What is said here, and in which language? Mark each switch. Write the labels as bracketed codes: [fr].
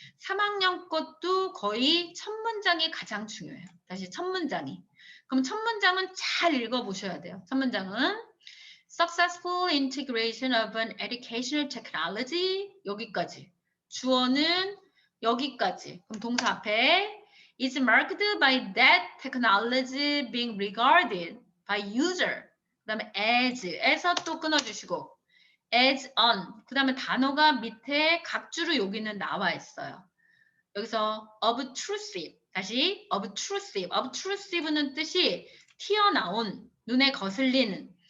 [ko] 3학년 것도 거의 첫 문장이 가장 중요해요. 다시 첫 문장이. 그럼 첫 문장은 잘 읽어보셔야 돼요. 첫 문장은 [en] Successful integration of an educational technology [ko] 여기까지. 주어는 여기까지. 그럼 동사 앞에 [en] is marked by that technology being regarded by user. [ko] 그다음에 as에서 또 끊어주시고 as on. 그다음에 단어가 밑에 각주로 여기는 나와 있어요. 여기서 obtrusive. 다시 obtrusive. obtrusive는 뜻이 튀어나온, 눈에 거슬리는.